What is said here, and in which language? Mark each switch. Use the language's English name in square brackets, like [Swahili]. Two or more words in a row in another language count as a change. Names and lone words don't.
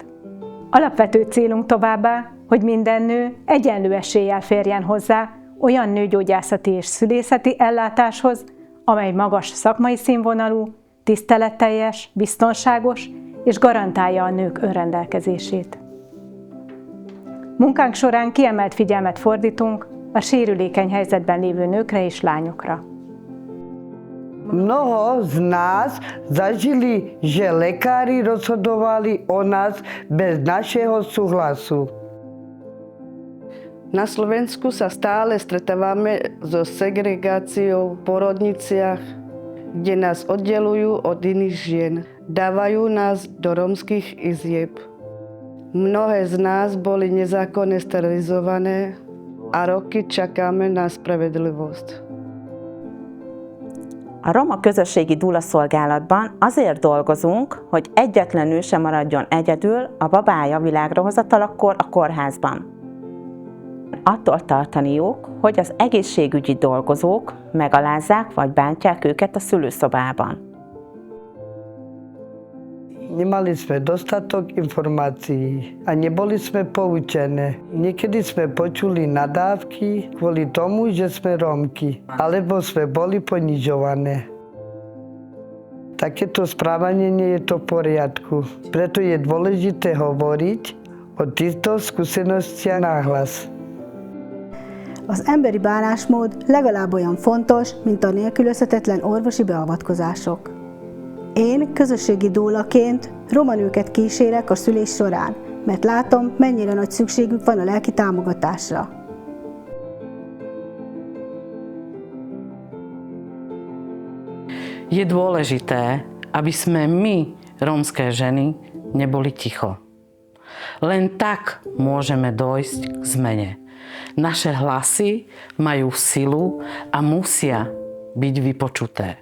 [Hungarian] Alapvető célunk továbbá, hogy minden nő egyenlő eséllyel férjen hozzá olyan nőgyógyászati és szülészeti ellátáshoz, amely magas szakmai színvonalú, tiszteletteljes, biztonságos és garantálja a nők önrendelkezését. Munkánk során kiemelt figyelmet fordítunk a sérülékeny helyzetben lévő nőkre és lányokra. [Slovak] Mnoho z nás zažili, že lekári rozhodovali o nás bez našeho súhlasu. Na Slovensku sa stále stretávame so segregáciou v porodniciach, kde nás oddelujú od iných žien. Dávajú nás do rómskych izieb. Mnohé z nás boli nezákonne sterilizované a roky čakáme na spravedlivosť. [Hungarian] A roma közösségi dúlaszolgálatban azért dolgozunk, hogy egyetlen nő sem maradjon egyedül a babája világra hozatalakor a kórházban. Attól tartaniuk, hogy az egészségügyi dolgozók megalázzák vagy bántják őket a szülőszobában. [Slovak] Nemali sme dostatok informácií a neboli sme poučené. Niekedy sme počuli nadávky kvôli tomu, že sme Rómky, alebo sme boli ponižované. Takéto správanie nie je to v poriadku. Preto je dôležité hovoriť o týchto skúsenostiach nahlas. [Hungarian] Az emberi bánásmód legalább olyan fontos, mint a nélkülözhetetlen orvosi beavatkozások. Én közösségi dúlaként roma nőket kísérek a szülés során, mert látom, mennyire nagy szükségük van a lelki támogatásra. [Slovak] Je dôležité, aby sme my, rómske ženy, neboli ticho. Len tak môžeme dojsť k zmene. Naše hlasy majú silu a musia byť vypočuté.